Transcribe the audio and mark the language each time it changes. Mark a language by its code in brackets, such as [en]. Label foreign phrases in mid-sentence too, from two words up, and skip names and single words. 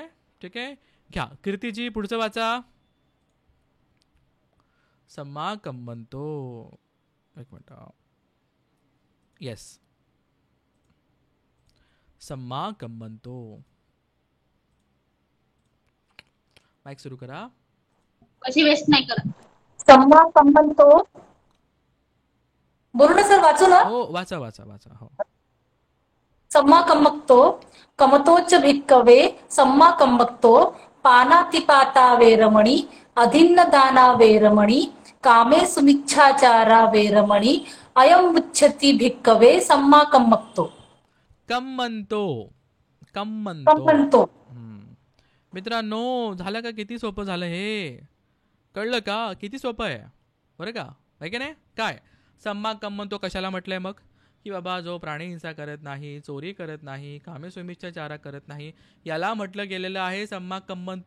[mr] ठीक आहे, घ्या कीर्तीजी, पुढचं वाचा. [pi] सम्मा कम्मंतो, [mr] एक मिनिट, येस, [pi] सम्मा कम्मंतो, [mr] माईक सुरू करा. कशी वेस्ट नाही करत. [pi] सम्मा कम्मंतो, [mr] बोलू ना सर, वाचू ना? हो, वाचा. हो, [pi] सम्मा कम्मक्तो कमतोच भिक्कवे सम्मा कम्मक्तो पानातिपाता वेरमणी अधिन्न दाना वेरमणी कामे सुमिच्छाचारा वेरमणी अयम उच्चति भिक्कवे सम्मा कम्मक्तो. कम्मंतो. [mr] मित्रांनो, झालं का? किती सोपं झालं हे, कळलं का? किती सोपं आहे बरं का, आहे की नाही? काय [pi] सम्मा कम्मंतो [mr] कशाला म्हटलंय मग, की बाबा जो प्राणी हिंसा करत नाही, चोरी करत नाही, [pi] कामे सुमिच्छाचारा [mr] करत नाही, याला म्हटलं गेलेलं आहे [pi] सम्मा कम्मंतो.